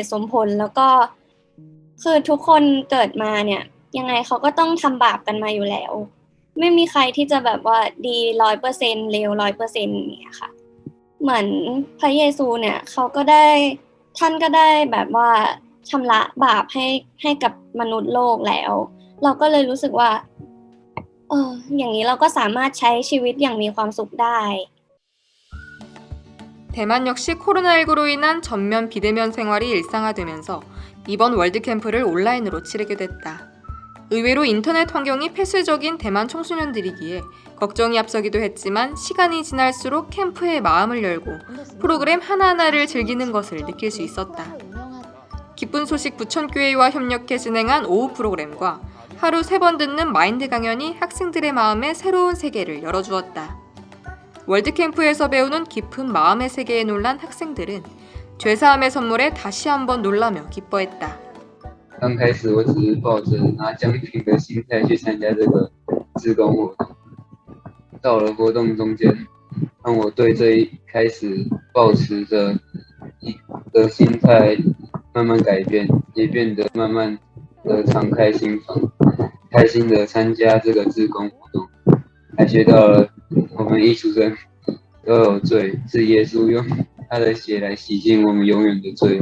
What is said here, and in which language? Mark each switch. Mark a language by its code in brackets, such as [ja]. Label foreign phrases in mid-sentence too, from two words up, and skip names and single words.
[th] ตุสมผลแล้วก็คือทุกคนเกิดมาเนี่ยยังไงเขาก็ต้องทำบาปกันมาอยู่แล้วไม่มีใครที่จะแบบว่าดี 100% เลว 100% เนี่ยค่ะเหมือนพระเยซูเนี่ยท่านก็ได้แบบว่าชำระบาปให้กับมนุษย์โลกแล้วเราก็เลยรู้สึกว่าอย่างนี้เราก็สามารถใช้ชีวิตอย่างมีความสุขได้ [ko] 대만 역시 코로나19로 인한 전면 비대면 생활이 일상화되면서 이번 월드캠프를 온라인으로 치르게 됐다. 의외로 인터넷 환경이 폐쇄적인 대만 청소년들이기에 걱정이 앞서기도 했지만 시간이 지날수록 캠프에 마음을 열고 프로그램 하나하나를 즐기는 것을 느낄 수 있었다. 기쁜 소식 부천교회와 협력해 진행한 오후 프로그램과 하루 3번 듣는 마인드 강연이 학생들의 마음에 새로운 세계를 열어주었다. 월드캠프에서 배우는 깊은 마음의 세계에 놀란 학생들은 죄사함의 선물에 다시 한번 놀라며 기뻐했다. [zh] 刚开始我只是抱着拿奖品的心态去参加这个志工活动，到了活动中间，让我对这一开始抱持着的心态慢慢改变，也变得慢慢的敞开心房，开心的参加这个志工活动，还学到了我们艺术生都有罪，是耶稣用他的血来洗净我们永远的罪。